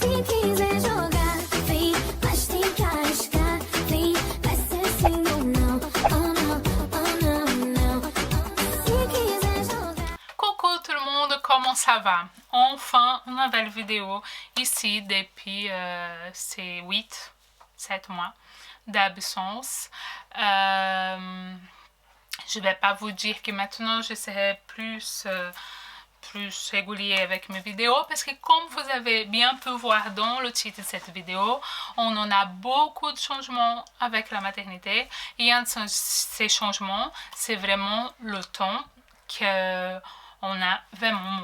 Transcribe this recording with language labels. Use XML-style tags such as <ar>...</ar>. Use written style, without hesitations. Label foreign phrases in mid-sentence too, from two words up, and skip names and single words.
<pt>quiser jogar, vem, mas tem que arriscar. Vem, vai ser sim ou não. Oh não, oh não, não. Se quiser jogar.</pt> <fr>Coucou tout le monde, comment ça va? Enfin, une nouvelle vidéo ici depuis ces 7 mois d'absence. Je ne vais pas vous dire que maintenant je serai plus régulier avec mes vidéos parce que comme vous avez bien pu voir dans le titre de cette vidéo, on en a beaucoup de changements avec la maternité et un de ces changements, c'est vraiment le temps qu'on a vraiment moins.</fr>